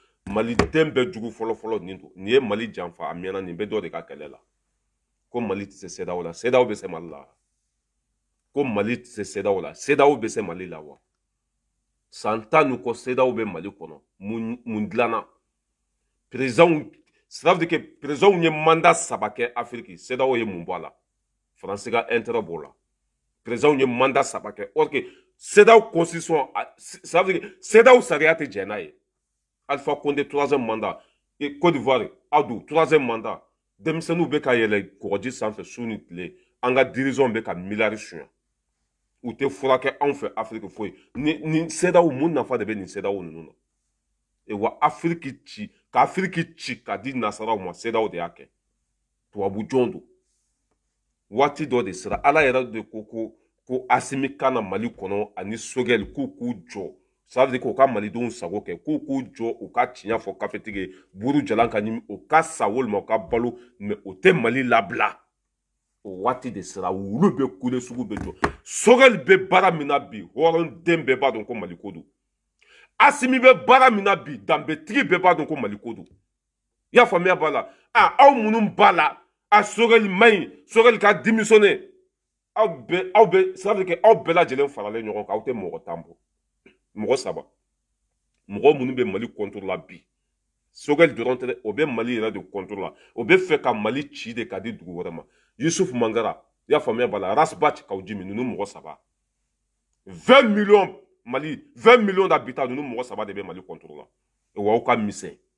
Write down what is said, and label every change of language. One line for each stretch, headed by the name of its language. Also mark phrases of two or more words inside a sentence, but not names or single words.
Bambara: maliden bɛɛ jugu fɔlɔ nin don nin ye Mali janfa a mɛnna nin bɛ dɔ de ka kɛlɛ la ko Mali tɛ se CEDEAO la CEDEAO bɛ se Mali la ko Mali tɛ se CEDEAO la CEDEAO bɛ se Mali la wa san 10 kɔ CEDEAO bɛ Mali kɔnɔ mun dilanna président
French: ça veut dire que
Bambara: président ye mandat 3 kɛ Afrique CEDEAO ye mun bɔ a la France ka intérêt b'o la président ye mandat 3 kɛ
French: or que
Bambara: CEDEAO constitution
French: ça veut dire que
Bambara: CEDEAO sariya tɛ jɛn n'a ye Alpha Condé
French: 3e mandat et Côte d'Ivoire Adou 3e mandat
Bambara: denmisɛnninw bɛ ka yɛlɛ kɔgɔji sanfɛ su ni tile an ka dirigeants bɛ ka miliyari suɲɛ u tɛ furakɛ anw fɛ Afrique foyi ni CEDEAO mun nafa de bɛ nin CEDEAO ninnu na wa Afrique ci ka Afrique ci ka di nasaraw ma CEDEAO de y'a kɛ tubabu jɔn don waati dɔ de sera ala yɛrɛ de ko Asimi kana Mali kɔnɔ ani Sogɛli k'u jɔ
French: ça veut dire
Bambara: k'u ka malidenw sago kɛ k'u jɔ u ka tiɲɛ fɔ kafetigi buru jalan ka ɲimi u ka sa walima u ka balo mais o tɛ Mali labila waati de sera wulu be kule sugu be jɔ Sogɛli be baara min na bi hɔrɔnden bɛɛ b'a dɔn ko Mali ko don Asimi be baara min na bi danbetigi bɛɛ b'a dɔn ko Mali ko don i y'a faamuya b'a la aw minnu b'a la a Sogɛli man ɲi Sogɛli ka démissionner aw bɛ
French: ça veut dire que
Bambara: aw bɛɛ lajɛlen faralen ɲɔgɔn kan aw tɛ mɔgɔ tan bɔ mɔgɔ saba mɔgɔ minnu bɛ Mali contrôle la bi Sogɛli dɔrɔn tɛ dɛ o bɛ Mali yɛrɛ de contrôle la o bɛ fɛ ka Mali ci de ka di dugu wɛrɛ ma Yusuf Mangara i y'a faamuya b'a la Rasbach Kaujimi ninnu mɔgɔ saba 20 millions Mali 20
French: millions d'habitants
Bambara: ninnu mɔgɔ saba de bɛ Mali contrôle la wa aw ka misɛn